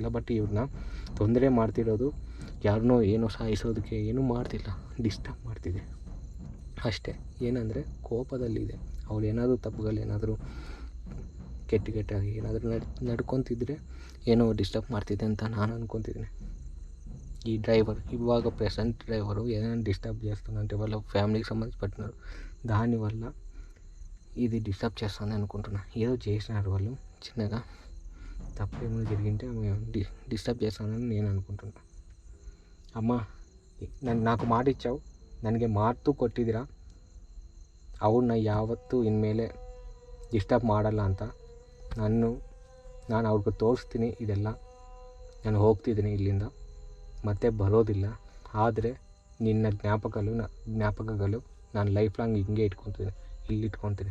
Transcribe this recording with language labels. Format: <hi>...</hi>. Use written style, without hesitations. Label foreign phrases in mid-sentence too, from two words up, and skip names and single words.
<kn>ಬಟ್ ಇವ್ರನ್ನ ತೊಂದರೆ ಮಾಡ್ತಿರೋದು ಯಾರನ್ನೋ ಏನೋ ಸಾಯಿಸೋದಕ್ಕೆ ಏನೂ ಮಾಡ್ತಿಲ್ಲ, ಡಿಸ್ಟರ್ಬ್ ಮಾಡ್ತಿದೆ ಅಷ್ಟೇ. ಏನಂದರೆ ಕೋಪದಲ್ಲಿದೆ. ಅವ್ರು ಏನಾದರೂ ತಪ್ಪುಗಳೇನಾದರೂ ಕೆಟ್ಟಾಗಿ ಏನಾದರೂ ನಡ್ಕೊತಿದ್ರೆ ಏನೋ ಡಿಸ್ಟರ್ಬ್ ಮಾಡ್ತಿದೆ ಅಂತ ನಾನು ಅಂದ್ಕೊತಿದ್ದೀನಿ.</kn> <te>ఈ డ్రైవర్ ఇవాగ ప్రెసెంట్ డ్రైవరు ఏదైనా డిస్టర్బ్ చేస్తుందంటే వాళ్ళ ఫ్యామిలీకి సంబంధించినట్టు దానివల్ల ఇది డిస్టర్బ్ చేస్తుంది అనుకుంటున్నా. ఏదో చేసినారు వాళ్ళు చిన్నగా, తప్పేమో జరిగింటే డిస్టర్బ్ చేస్తానని నేను అనుకుంటున్నా. అమ్మ నాకు మాట ఇచ్చావు,</te> <kn>ನನಗೆ ಮಾತು ಕೊಟ್ಟಿದ್ದೀರಾ, ಅವ್ರನ್ನ ಯಾವತ್ತೂ ಇನ್ಮೇಲೆ ಡಿಸ್ಟರ್ಬ್ ಮಾಡಲ್ಲ ಅಂತ. ನಾನು ಅವ್ರಿಗೆ ತೋರಿಸ್ತೀನಿ ಇದೆಲ್ಲ. ನಾನು ಹೋಗ್ತಿದ್ದೀನಿ ಇಲ್ಲಿಂದ, ಮತ್ತೆ ಬರೋದಿಲ್ಲ. ಆದರೆ ನಿನ್ನ ಜ್ಞಾಪಕಗಳು ನಾನು ಲೈಫ್ ಲಾಂಗ್ ಹಿಂಗೆ ಇಟ್ಕೊತೀನಿ.</kn>